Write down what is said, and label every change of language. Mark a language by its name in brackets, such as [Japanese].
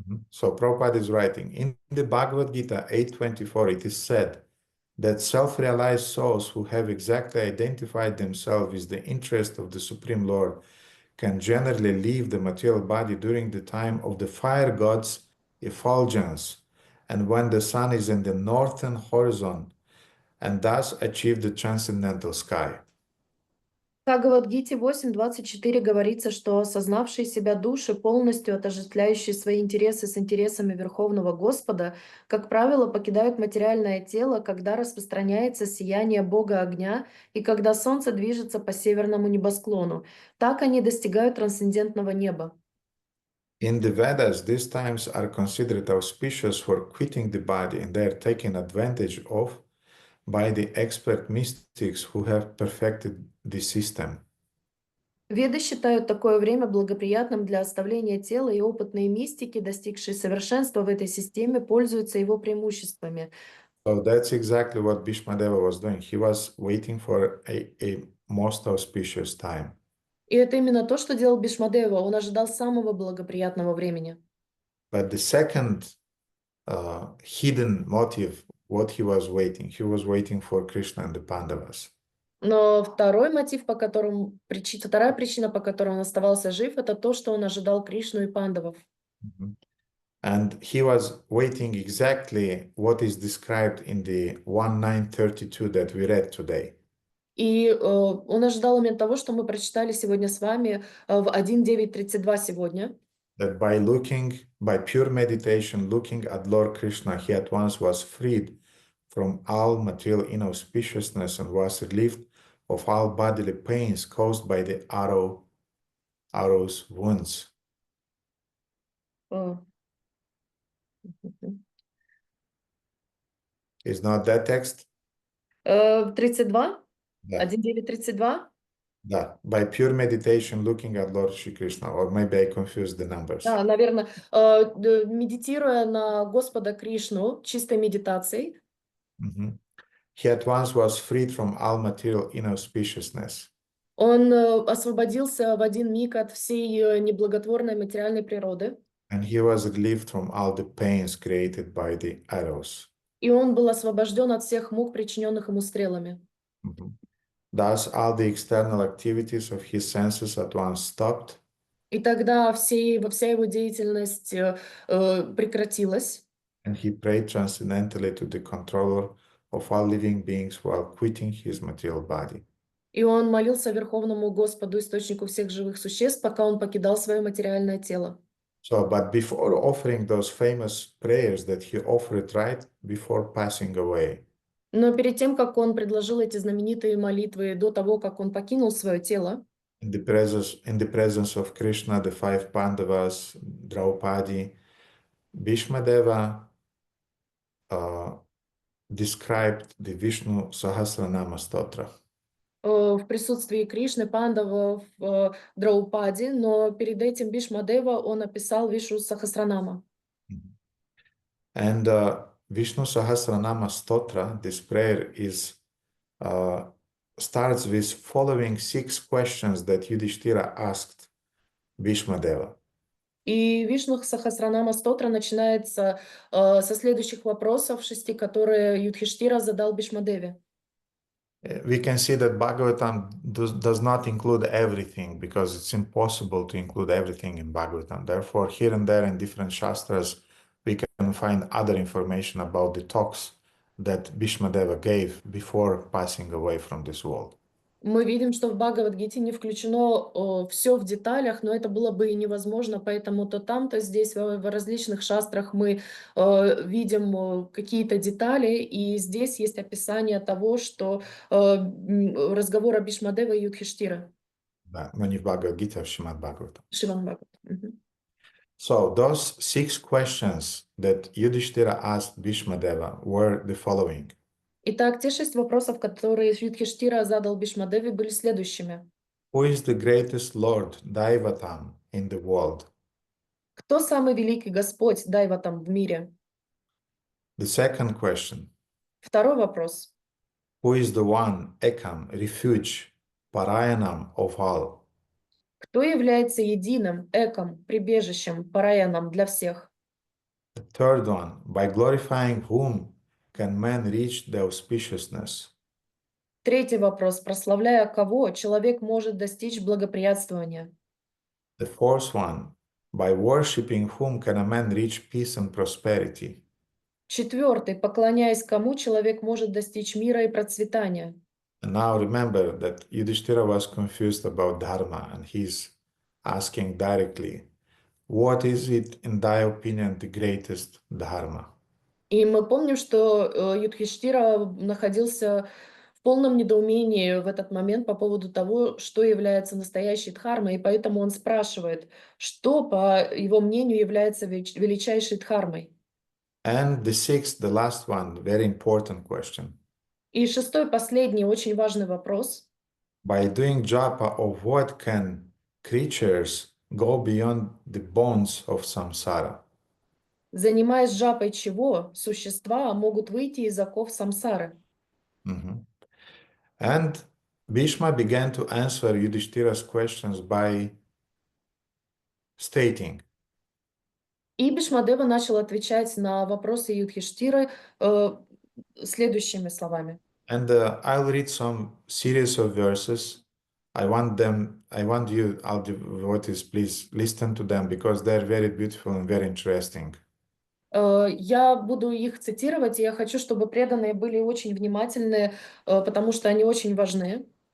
[English] So Prabhupada is writing, in the Bhagavad Gita 8.24, it is said that self-realized souls who have exactly identified themselves with the interest of the Supreme Lord can generally leave the material body during the time of the fire god's effulgence and when the sun is in the northern horizon, and thus achieve the transcendental sky. [Russian] В Бхагавад-гите 8.24 говорится, что осознавшие себя души, полностью отождествляющие свои интересы с интересами Верховного Господа, как правило, покидают материальное тело, когда распространяется сияние Бога огня и когда солнце движется по северному небосклону. Так они достигают трансцендентного неба. [English] In the Vedas, these times are considered auspicious for quitting the body, and they are taken advantage of by the expert mystics who have perfected the system. [Russian] Веды считают такое время благоприятным для оставления тела, и опытные мистики, достигшие совершенства в этой системе, пользуются его преимуществами. [English] So that's exactly what Bhīṣmadeva was doing. He was waiting for a most auspicious time. [Russian] И это именно то, что делал Бhīṣmadeva. Он ожидал самого благоприятного времени. [English] But the second hidden motive, what he was waiting for Krishna and the Pandavas. [Russian] Но второй мотив, вторая причина, по которой он оставался жив, это то, что он ожидал Кришну и пандавов. [English] And he was waiting exactly what is described in the 1.9.32 that we read today. [Russian] И он ожидал именно того, что мы прочитали сегодня с вами в 1.9.32 сегодня. [English] That by pure meditation, looking at Lord Krishna, he at once was freed from all material inauspiciousness and was relieved of all bodily pains caused by the arrow's wounds. Is not that text? 32? [Russian] Да. [English] 1.9.32? [Russian] Да. [English] By pure meditation, looking at Lord Shri Krishna, or maybe I confused the numbers. [Russian] Да, наверное, медитируя на Господа Кришну, чистой медитацией, [English] He at once was freed from all material inauspiciousness. [Russian] он освободился в один миг от всей неблаготворной материальной природы. [English] And he was relieved from all the pains created by the arrows. [Russian] И он был освобожден от всех мук, причиненных ему стрелами. [English] Thus, all the external activities of his senses at once stopped. [Russian] И тогда вся его деятельность прекратилась. [English] And he prayed transcendentally to the controller of all living beings while quitting his material body. [Russian] И он молился Верховному Господу, источнику всех живых существ, пока он покидал свое материальное тело. [English] So, but before offering those famous prayers that he offered right before passing away, [Russian] Но перед тем, как он предложил эти знаменитые молитвы, до того, как он покинул свое тело, [English] in the presence of Krishna, the 5 Pandavas, Draupadi, Bhīṣmadeva described the Vishnu Sahasranama Stotra. [Russian] в присутствии Кришны, пандавов, Драупади, но перед этим Бhīṣmadeva он описал Вишну Сахасранама. [English] And Vishnu Sahasranama Stotra, this prayer is starts with following 6 questions that Yudhishthira asked Bhīṣmadeva. [Russian] И Вишну Сахасранама Стотра начинается со следующих вопросов 6, которые Юдхиштира задал Бhīṣmadеве. [English] We can see that Bhagavatam does not include everything because it's impossible to include everything in Bhagavatam. Therefore, here and there in different shastras, we can find other information about the talks that Bhīṣmadeva gave before passing away from this world. [Russian] Мы видим, что в Бхагавад-гите не включено все в деталях, но это было бы и невозможно, поэтому то там, то здесь, в различных шастрах мы видим какие-то детали, и здесь есть описание того, что разговора Бhīṣmadeva и Юдхиштира. Да, но не в Бхагавад-гите, а в Шримад Бхагаватам. Шримад Бхагават. [English] So those 6 questions that Yudhishthira asked Bhīṣmadeva were the following. [Russian] Итак, те 6 вопросов, которые Юдхиштира задал Бhīṣmadеве, были следующими. [English] Who is the greatest Lord Daivatam in the world? [Russian] Кто самый великий Господь Дайватам в мире? [English] The second question. [Russian] Второй вопрос. [English] Who is the one, Ekam, refuge, Parayanam of all? [Russian] Кто является единым, эком, прибежищем, параяном для всех? [English] The third one, by glorifying whom can man reach the auspiciousness? [Russian] Третий вопрос. Прославляя кого человек может достичь благоприятствования? [English] The fourth one, by worshipping whom can a man reach peace and prosperity? [Russian] Четвертый. Поклоняясь кому человек может достичь мира и процветания? [English] And now remember that Yudhishthira was confused about dharma and he's asking directly, what is it in thy opinion the greatest dharma? [Russian] И мы помним, что Юдхиштира находился в полном недоумении в этот момент по поводу того, что является настоящей дхармой, и поэтому он спрашивает, что, по его мнению, является величайшей дхармой. [English] And the sixth, the last one, very important question. [Russian] И шестой, последний, очень важный вопрос. [English] By doing japa of what can creatures go beyond the bonds of samsara? [Russian] Занимаясь джапой чего, существа могут выйти из оков самсары. [English] And Bhishma began to answer Yudhishthira's questions by stating, [Russian] И Бhīṣmadeva начал отвечать на вопросы Юдхиштиры следующими словами. [English] and I'll read some series of verses. I want you, all devotees, please listen to them because they're very beautiful and very interesting. [Russian] Я буду их цитировать, и я хочу, чтобы преданные были очень внимательны, потому что они очень важны.